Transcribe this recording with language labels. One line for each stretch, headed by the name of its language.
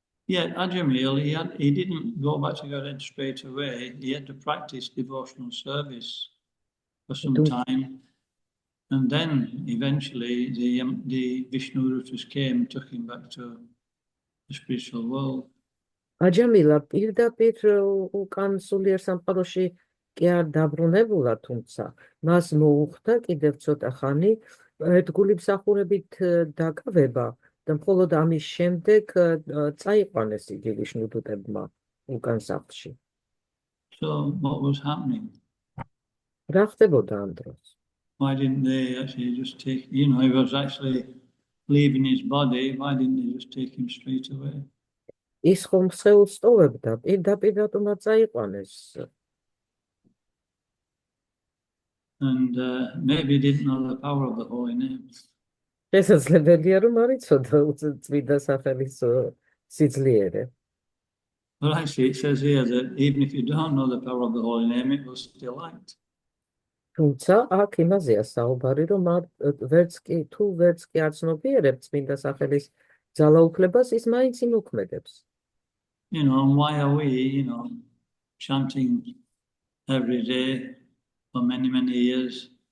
English: Ajamil, he didn't go back to God straight away. He had to practice devotional service for some time. And then eventually the Vishnu Rutas came and took him back to the spiritual world.
Georgian: აჯამილა პირდაპირ უკან სულიერ სამყაროში კი არ დაბრუნებულა, თუმცა მას მოუხდა კიდევ ცოტა ხანი ერთგული მსახურებით დაკავება და მხოლოდ ამის შემდეგ წაიყვანეს იგი ვიშნუდუტებმა უკან სახლში.
English: So what was happening?
Georgian: რა ხდებოდა ამ დროს?
English: Why didn't they actually just take, he was actually leaving his body, why didn't they just take him straight away?
Georgian: ის ხომ სხეულს ტოვებდა, პირდაპირ რატომ არ წაიყვანეს?
English: and maybe didn't know the power of the holy name.
Georgian: შესაძლებელია რომ არ იცოდა წმინდა სახელის სიძლიერე.
English: But actually, it says here that even if you don't know the power of the holy name, it will still act.
Georgian: თუმცა აქ იმაზეა საუბარი, რომ ვერც კი არ ცნობიერებ წმინდა სახელის ძალაუფლებას, ის მაინც იმოქმედებს.
English: You know, and why are we, chanting every day for many, many years?